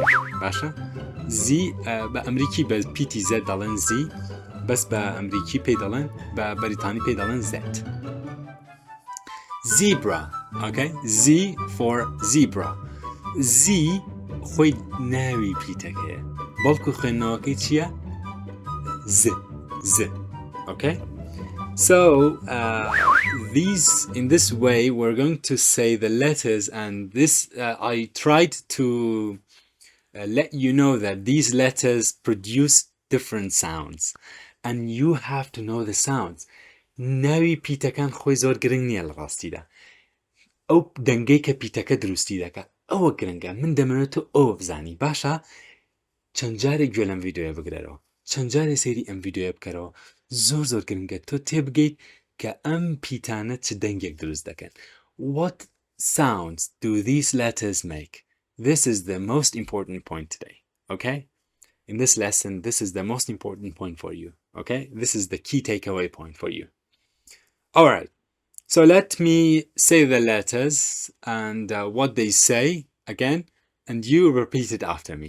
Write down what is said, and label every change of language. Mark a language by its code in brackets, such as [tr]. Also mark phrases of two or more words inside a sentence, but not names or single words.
[ckb] باشا؟ Z بأمریکی بە پیتی Z دەڵێن Z بەس بە ئەمریکی پێی دەڵێن بە بەریتانی پێی دەڵێن Z. [en] Zebra. Okay? Z for zebra. [ckb] Z خۆی ناوی پیتەکەیە بەڵکو خوێندنەوەکەی چییە؟ [en] Z. Okay? So in this way we're going to say the letters, and this I tried to let you know that these letters produce different sounds and you have to know the sounds. [ckb] ناوی پیتەکان خۆی زۆر گرنگ نییە لە ڕاستیدا. ئەو دەنگەی کە پیتەکە دروستی دەکات ئەوە گرنگە. من دەمەوێت تۆ ئەوە بزانی. باشە چەند جارێک گوێ لەم ڤیدیۆیە بگرێرەوە، چەند جارێ سەیری ئەم ڤیدیۆیە بکەرەوە. زۆر گرنگە تۆ تێبگەیت کە ئەم پیتانە چ دەنگێک دروست دەکەن. [en] What sounds do these letters make? This is the most important point today. Okay? In this lesson, this is the most important point for you. Okay? This is the key takeaway point for you. Alright. So let me say the letters and what they say again, and you repeat it after me.